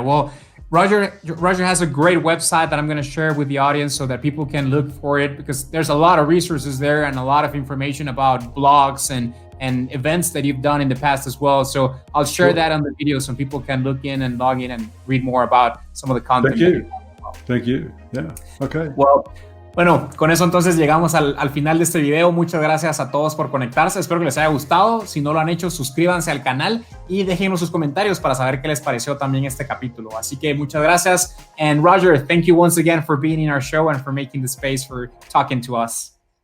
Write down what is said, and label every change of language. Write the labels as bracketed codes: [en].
[en] Well, Roger has a great website that I'm going to share with the audience so that people can look for it, because there's a lot of resources there and a lot of information about blogs and and events that you've done in the past as well. So I'll share that on the video so people can look in and log in and read more about some of the content. Thank you. Yeah. Okay. [es] Bueno, con eso entonces llegamos al final de este video. Muchas gracias a todos por conectarse. Espero que les haya gustado. Si no lo han hecho, suscríbanse al canal y déjenos sus comentarios para saber qué les pareció también este capítulo. Así que muchas gracias. [en] And Roger, thank you once again for being in our show and for making the space for talking to us.